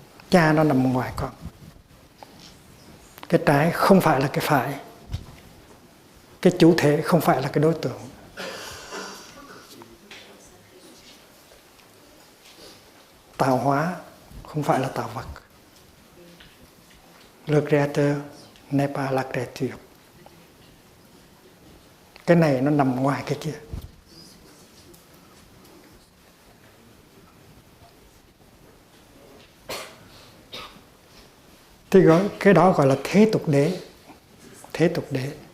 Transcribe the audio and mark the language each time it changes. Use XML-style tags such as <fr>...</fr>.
<vi>Cha nó nằm ngoài con. Cái trái không phải là cái phải. Cái chủ thể không phải là cái đối tượng. Tạo hóa không phải là tạo vật.</vi> <fr>Le créateur n'est pas la créature.</fr> <vi>Cái này nó nằm ngoài cái kia. Thì cái đó gọi là thế tục đế. Thế tục đế.</vi>